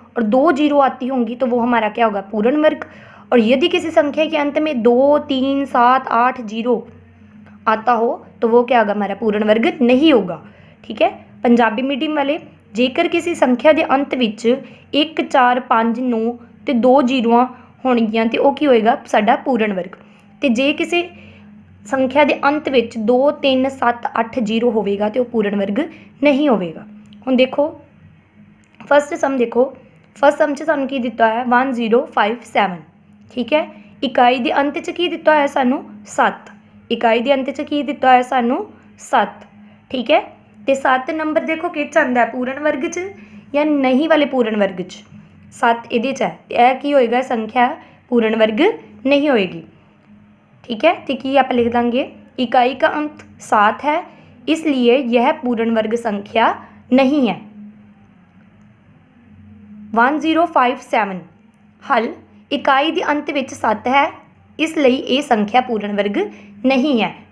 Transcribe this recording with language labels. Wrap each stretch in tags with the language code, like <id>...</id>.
<hi>और 2 जीरो आती होंगी तो वो हमारा क्या होगा, पूर्ण वर्ग। और यदि किसी संख्या के अंत में 2, 3, 7, 8 जीरो आता हो तो वो क्या होगा, हमारा पूर्ण वर्ग नहीं होगा।</hi> <pa>ठीक है, पंजाबी मीडियम वाले, जेकर किसी संख्या के अंत विच 1, 4, 5, 9 ਤੇ 2 जीरोआं होणगीਆਂ ਤੇ ਉਹ ਕੀ ਹੋਏਗਾ, ਸਾਡਾ ਪੂਰਨ ਵਰਗ। ਤੇ ਜੇ ਕਿਸੇ ਸੰਖਿਆ ਦੇ ਅੰਤ ਵਿੱਚ 2, 3, 7, 8 जीरो ਹੋਵੇਗਾ ਤੇ ਉਹ ਪੂਰਨ ਵਰਗ ਨਹੀਂ ਹੋਵੇਗਾ। ਹੁਣ ਦੇਖੋ ਫਸਟ ਸਮ ਦੇਖੋ, ਫਸਟ ਸਮ 'ਚ ਸਾਨੂੰ ਕੀ ਦਿੱਤਾ ਹੋਇਆ, 1057। ਠੀਕ ਹੈ, ਇਕਾਈ ਦੇ ਅੰਤ 'ਚ ਕੀ ਦਿੱਤਾ ਹੋਇਆ ਸਾਨੂੰ, 7। ਇਕਾਈ ਦੇ ਅੰਤ 'ਚ ਕੀ ਦਿੱਤਾ ਹੋਇਆ ਸਾਨੂੰ, 7। ਠੀਕ ਹੈ, ਤੇ 7 ਨੰਬਰ ਦੇਖੋ ਕਿਹਦੇ 'ਚ ਆਉਂਦਾ ਹੈ, ਪੂਰਨ ਵਰਗ 'ਚ ਜਾਂ ਨਹੀਂ ਵਾਲੇ ਪੂਰਨ ਵਰਗ 'ਚ। 7 ਇਹਦੇ 'ਚ ਹੈ, ਤੇ ਇਹ ਕੀ ਹੋਏਗਾ, ਸੰਖਿਆ</pa> <hi>पूर्ण वर्ग नहीं होएगी। ठीक है, तो कि आप लिख देंगे, इकाई का अंत 7 है इसलिए यह पूर्ण वर्ग संख्या नहीं है। 1057 हल, इकाई के अंत में 7 है इसलिए ये संख्या पूर्ण वर्ग नहीं है।</hi>